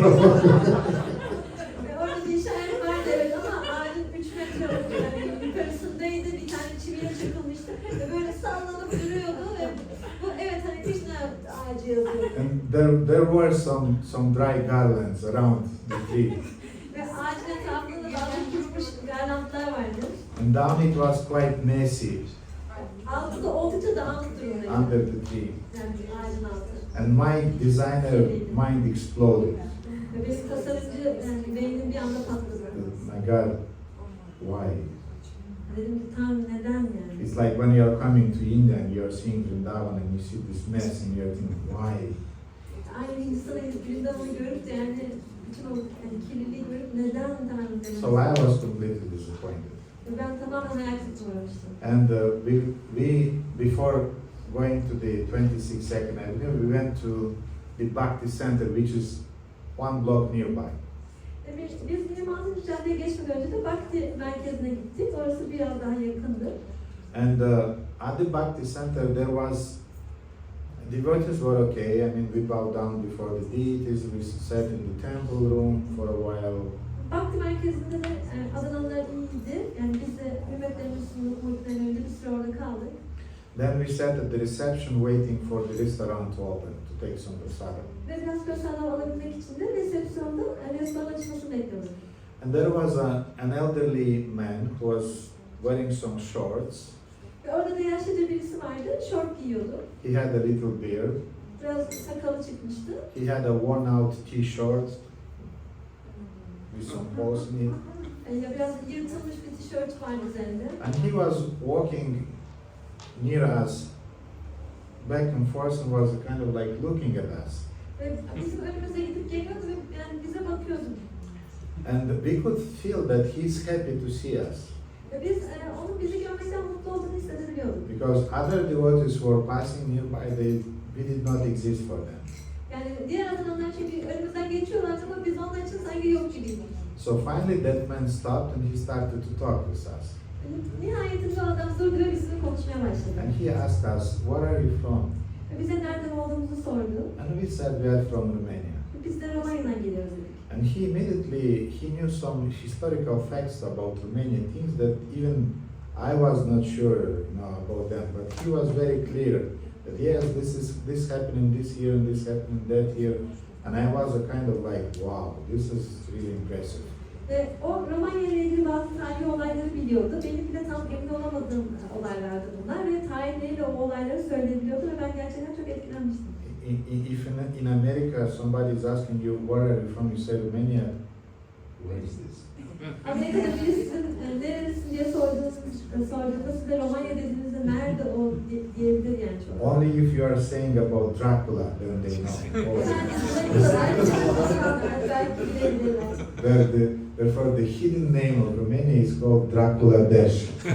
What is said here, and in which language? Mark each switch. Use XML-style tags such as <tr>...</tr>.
<tr>Ve orada bir işaret vardı evet ama ağacın 3 metre yani yukarısındaydı. Bir tane çiviye çakılmıştı ve böyle sallanıp duruyordu ve bu evet Hare Krishna ağacı yazıyordu.</tr> <en>And there were some dry garlands around the tree.</en> <tr>Ve ağacın etrafında da bazı kurumuş garlandlar vardı.</tr> <en>And down it was quite messy</en> <tr>Altı da oldukça dağınık durumdaydı.</tr> <en>under the tree.</en> <tr>Yani ağacın altı.</tr> <en>And my designer mind exploded.</en> <tr>Ve benim tasarımcı yani beynim bir anda patladı.</tr> <en>My God, why?</en> <tr>Dedim ki tam neden yani?</tr> <en>It's like when you are coming to India and you are seeing Vrindavan and you see this mess and you are thinking, why?</en> <tr>Aynı Hindistan'a gidip Vrindavan'ı görüp de yani bütün o yani kirliliği görüp neden Tanrım dedim.</tr> <en>So I was completely disappointed.</en> <tr>Ve ben tamamen hayal kırıklığına uğramıştım.</tr> <en>And we before going to the 22nd Avenue, we went to the Bhakti Center, which is 1 block nearby.</en> <tr>Biz 26. caddeye geçmeden önce de Bhakti merkezine gittik. Orası biraz daha yakındı.</tr> <en>And at the Bhakti Center, there was, devotees were okay. I mean, we bowed down before the deities, we sat in the temple room for a while.</en> <tr>Bhakti merkezinde de Adanalılar iyiydi. Yani biz de hürmetlerimizi sunduktan önce bir süre orada kaldık.</tr> <en>Then we sat at the reception waiting for the restaurant to open, to take some prasadam.</en> <tr>Ve biraz prasadam alabilmek için de resepsiyonda restoran açmasını bekliyorduk.</tr> <en>And there was an elderly man who was wearing some shorts.</en> <tr>Ve orada da yaşlıca birisi vardı, şort giyiyordu.</tr> <en>He had a little beard.</en> <tr>Biraz sakalı çıkmıştı.</tr> <en>He had a worn out t-shirt with some holes in it.</en> <tr>Ya biraz yırtılmış bir tişört var üzerinde.</tr> <en>And he was walking near us, back and forth, and was kind of like looking at us.</en> <tr>Ve bizim önümüze gidip geliyordu ve yani bize bakıyordu.</tr> <en>And we could feel that he's happy to see us.</en> <tr>Ve biz onun bizi görmekten mutlu olduğunu hissedebiliyorduk.</tr> <en>Because other devotees who were passing nearby, we did not exist for them.</en> <tr>Yani diğer adamlar çünkü önümüzden geçiyorlar ama biz onlar için sanki yok gibiydik.</tr> <en>So finally that man stopped and he started to talk with us.</en> <tr>Nihayetinde o adam durdu ve bizimle konuşmaya başladı.</tr> <en>And he asked us, "Where are you from?"</en> <tr>Ve bize nereden olduğumuzu sordu.</tr> <en>And we said we are from Romania.</en> <tr>Biz de Romanya'dan geliyoruz dedik.</tr> <en>And he immediately, he knew some historical facts about Romania, things that even I was not sure, about them, but he was very clear that yes, this happening this year and this happening that year, and I was a kind of like, wow, this is really impressive.</en> <tr>Ve o Romanya ile ilgili bazı tarihi olayları biliyordu. Benim bile tam emin olamadığım olaylardı bunlar ve tarihleriyle o olayları söyleyebiliyordu ve ben gerçekten çok etkilenmiştim.</tr> <en>If in America somebody is asking you, where are you from, you say Romania, where is this?</en> <tr>Amerika'da birisi nerelisin diye sorduğunda size Romanya dediğinizde nerede o diyebilir yani çok.</tr> <en>Only if you are saying about Dracula, then they know. Therefore, the hidden name of Romania is called Dracula Dash.</en>